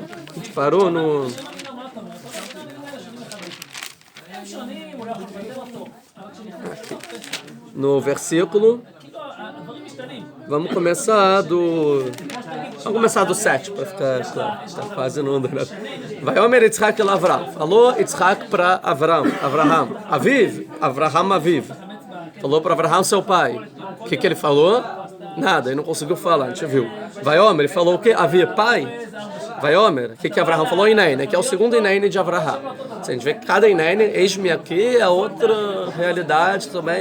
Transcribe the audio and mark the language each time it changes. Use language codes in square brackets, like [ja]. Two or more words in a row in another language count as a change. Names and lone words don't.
[pt] A gente parou no... Aqui. No versículo... Vamos começar do 7, para ficar claro. Está quase no andando. [he] ויאמר יצחק אל אברהם. [pt] Falou Yitzhak para Avraham. [he] אברהם אביו. [pt] Falou para Avraham, seu pai. O que ele falou? Nada, ele não conseguiu falar, a gente viu. [he] ויאמר, [pt] ele falou o quê? Havia pai? [he] ויאמר, [pt] o que Avraham falou? Inaine, que é o segundo Inaine de Avraham. A gente vê que cada Inaine, eis-me aqui, é outra realidade também.